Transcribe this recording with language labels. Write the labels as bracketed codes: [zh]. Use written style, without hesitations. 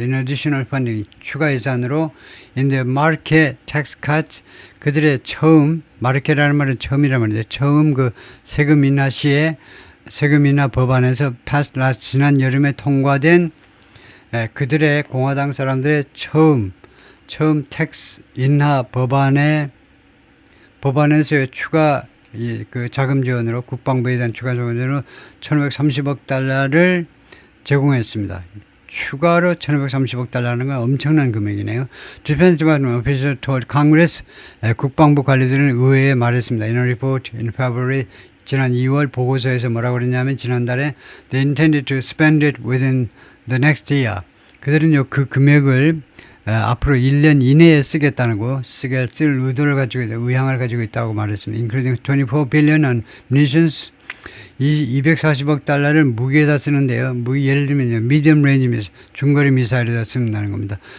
[en] In additional funding, [ko] 추가 예산으로 [en] in the market tax cuts, [ko] 그들의 처음, 마르케라는 말은 처음이란 말인데 처음 그 세금 인하 시에 세금 인하 법안에서 [en] passed last, [ko] 지난 여름에 통과된 그들의 공화당 사람들의 처음 텍스 인하 법안에서의 추가 그 자금 지원으로, 국방부에 대한 추가 지원으로 1530억 달러를 제공했습니다. 추가로 1530억 달러는 건 엄청난 금액이네요. [en] Defense Department official told Congress, [ko] 국방부 관리들은 의회에 말했습니다. [en] In a report in February, [ko] 지난 2월 보고서에서 뭐라고 그랬냐면 지난달에 [en] they intended to spend it within the next year. [ko] 그들은 그 금액을 앞으로 1년 이내에 쓰겠다는 거, 쓸 의도를 가지고 있다, 의향을 가지고 있다고 말했습니다. [en] Including 24 billion on munitions, [ko] 240억 달러를 무기에다 쓰는데요. 예를 들면 medium range 중거리 미사일에다 쓴다는 겁니다.